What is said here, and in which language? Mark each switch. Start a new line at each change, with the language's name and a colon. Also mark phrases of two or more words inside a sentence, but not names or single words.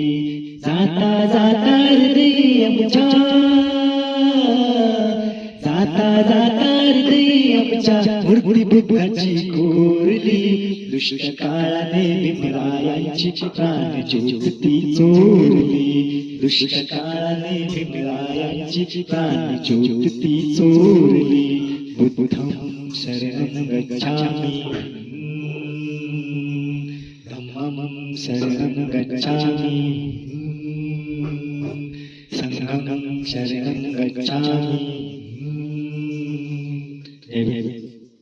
Marathi: जाता जाता हृदय आमच्या, जाता जाता हृदय आमच्या मूर्ती बुद्धाची कोरली, दुष्ट काळाने भीमरायांची प्राणज्योत ती चोरली, दुष्ट काळाने भीमरायांची प्राणज्योत ती चोरली.
Pali: बुद्धं शरणं गच्छामि, धम्मं शरणं गच्छामि, संघं शरणं गच्छामि.
Marathi: जय भीम.